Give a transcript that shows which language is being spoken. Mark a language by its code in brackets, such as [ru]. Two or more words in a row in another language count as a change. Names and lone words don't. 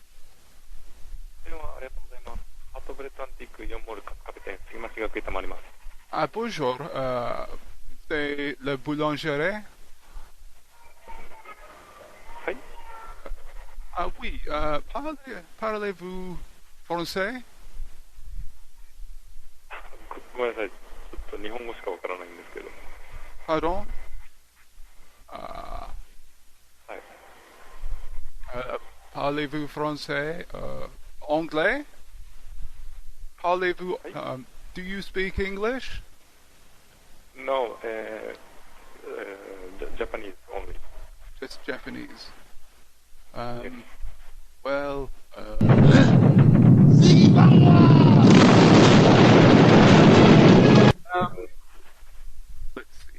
[fr] Ah, bonjour. C'est le boulangerie? Oui. Ah oui, parlez-vous français? [ja] ごめんなさい。ちょっと日本語しかわからないんですけど。 [fr] Pardon? [ja] はい。 [fr] Parlez-vous français? Anglais? Parlez-vous... [en] do you speak English? No, Japanese only. Just Japanese. Well, let's see.